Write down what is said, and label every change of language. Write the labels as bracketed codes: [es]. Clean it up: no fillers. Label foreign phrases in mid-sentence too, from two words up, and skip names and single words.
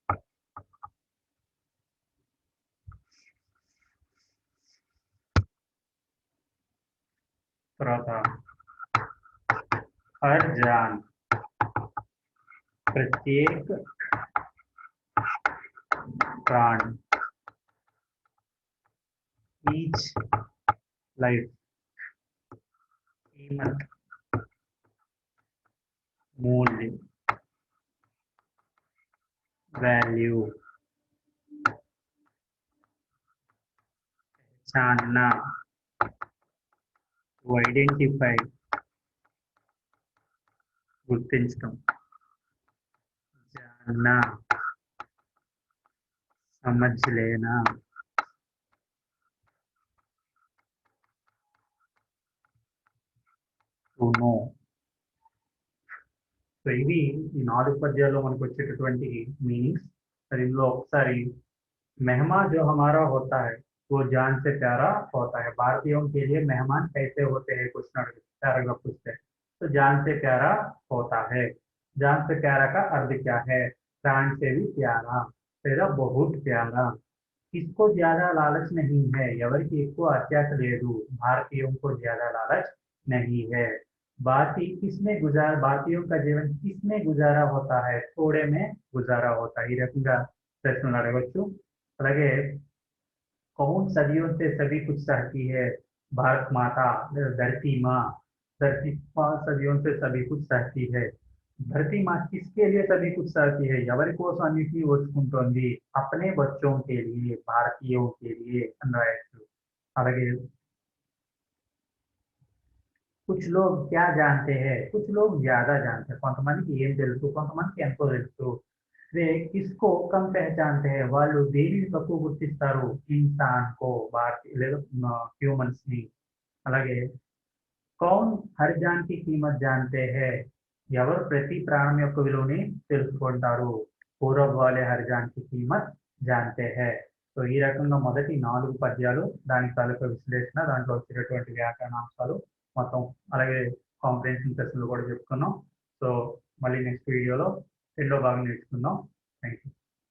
[hi] తర్వాత हर जान, प्रत्येक प्राण, [en] each life, [hi] कीमत, मूल्य, वैल्यू, पहचानना, [en] to identify, [te] గుర్తించడం, [hi] जानना, समझ लेना, [en] to know. [te] సో ఇవి ఈ 4 పద్యాల్లో మనకు వచ్చేటటువంటి మీనింగ్స్. మరి ఇందులో ఒకసారి [hi] मेहमा जो हमारा होता है वो जान से प्यारा होता है. भारतीयों के लिए मेहमान कैसे होते हैं, [en] question paragraph [hi] पूछते हैं. तो जान से प्यारा होता है. जान से प्यारा का अर्थ क्या है? प्राण से भी प्यारा, तेरा बहुत प्यारा. इसको ज्यादा लालच नहीं है, [te] ఎవరికి ఎక్కువ అత్యాశ లేదు. [hi] भारतीयों को ज्यादा लालच नहीं है. किसमें गुजारा, भारतीयों का जीवन किसमें गुजारा होता है? थोड़े में गुजारा होता है. [te] ఈ రకంగా ప్రశ్నలు అడగవచ్చు. [hi] అలాగే कौन सदियों से सभी कुछ सहती है, भारत माता, धरती माँ। धरती माँ सदियों से सभी कुछ सहती है। धरती माँ किसके लिए सभी कुछ सहती है? [te] ఎవరి కోసం అన్నిటినీ ఓర్చుకుంటోంది? [hi] अपने बच्चों के लिए, भारतीयों के लिए అన్నట్టు. అలాగే कुछ लोग क्या जानते हैं, कुछ लोग ज्यादा जानते हैं, [te] కొంతమందికి ఏం తెలుసు, కొంతమందికి ఎంతో తెలుసు. [hi] वे किसको कम पहचानते हैं, [te] వాళ్ళు దేనిని తక్కువ గుర్తిస్తారు, [hi] इंसान को, [te] భారతీయ లేదా హ్యూమన్స్ ని. [hi] అలాగే कौन हर जान की कीमत जानते हैं, [te] ఎవరు ప్రతి ప్రాణం యొక్క విలువని తెలుసుకుంటారు, [hi] पूरब वाले हर जान की कीमत जानते हैं. [te] సో ఈ రకంగా మొదటి 4 పద్యాలు, దాని తాలూకా విశ్లేషణ, దాంట్లో వచ్చేటటువంటి వ్యాకరణాంశాలు మొత్తం, అలాగే కాంప్రిహెన్షన్ ప్రశ్నలు కూడా చెప్పుకున్నాం. సో మళ్ళీ నెక్స్ట్ వీడియోలో రెండో భాగం నేర్చుకుందాం. [en] Thank you.